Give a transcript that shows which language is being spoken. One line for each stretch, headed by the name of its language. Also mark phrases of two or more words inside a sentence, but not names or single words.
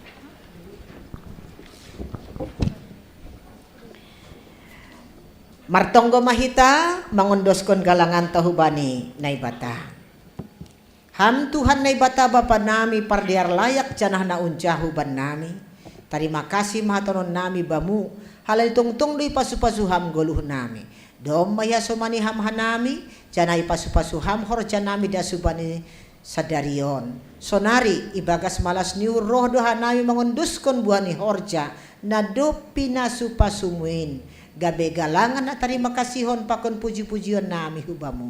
Batak Simalungun: Martonggo mahita mangundoskon galangan tahubani naibata. Ham Tuhan naibata bapa nami pardiar layak janah na unjahuban nami.
Indonesian: Terima kasih
Batak Simalungun: mahatonon nami bamu halal tungtung di pasu-pasuham goluh nami. Dom maya somani ham hanami janai pasu-pasuham horja nami dasubani sadarion. Sonari ibagas malas niu roh doha nami mangunduskon buani horja na dopi nasu pasumuin. Gabe galangan na terima kasihon pakon puji-pujion nami hubamu.